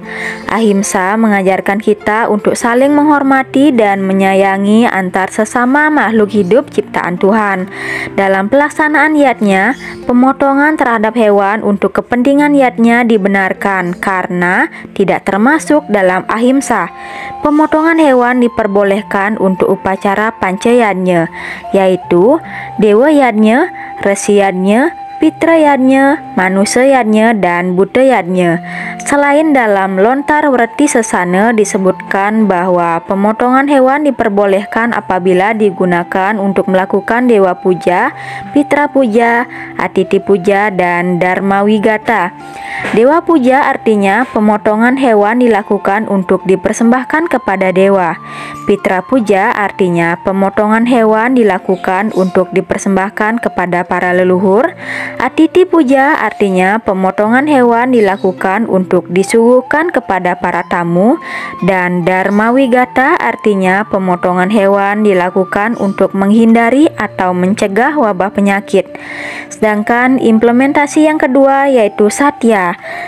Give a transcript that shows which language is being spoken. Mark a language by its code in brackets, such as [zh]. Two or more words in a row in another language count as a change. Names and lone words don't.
[id] Ahimsa mengajarkan kita untuk saling menghormati dan menyayangi antar sesama makhluk hidup ciptaan Tuhan. Dalam pelaksanaan yatnya, pemotongan terhadap hewan untuk kepentingan yatnya dibenarkan karena tidak termasuk dalam ahimsa. Pemotongan hewan diperbolehkan untuk upacara pancayanya, yaitu dewa yadnya, resi yadnya, pitra yadnya, manusia yadnya, dan buddha yadnya. Selain dalam lontar werti sesana disebutkan bahwa pemotongan hewan diperbolehkan apabila digunakan untuk melakukan dewa puja, pitra puja, atiti puja, dan dharma wigata. Dewa puja artinya pemotongan hewan dilakukan untuk dipersembahkan kepada dewa. Pitra puja artinya pemotongan hewan dilakukan untuk dipersembahkan kepada para leluhur. Atiti puja artinya pemotongan hewan dilakukan untuk disuguhkan kepada para tamu. Dan dharma wigata artinya pemotongan hewan dilakukan untuk menghindari atau mencegah wabah penyakit. Sedangkan implementasi yang kedua yaitu satya.